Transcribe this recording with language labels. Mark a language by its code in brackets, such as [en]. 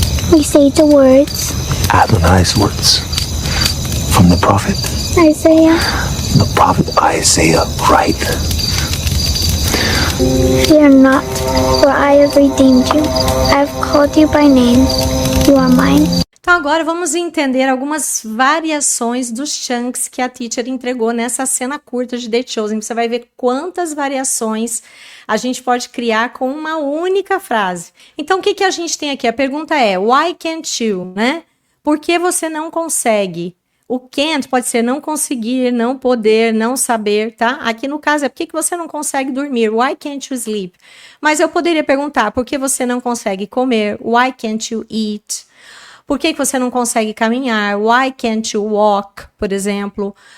[en] We say the words. Adonai's words. From the prophet? Isaiah. The prophet Isaiah, right? Fear not, for I have redeemed you. I have called you by name. You are mine. [pt] Então agora vamos entender algumas variações dos chunks que a teacher entregou nessa cena curta de The Chosen. Você vai ver quantas variações a gente pode criar com uma única frase. Então o que a gente tem aqui? A pergunta é, [en] why can't you, [pt] né? Por que você não consegue? O can't pode ser não conseguir, não poder, não saber, tá? Aqui no caso é por que você não consegue dormir? [en] Why can't you sleep? [pt] Mas eu poderia perguntar, por que você não consegue comer? [en] Why can't you eat? [pt] Por que você não consegue caminhar? [en] Why can't you walk, [pt] por exemplo?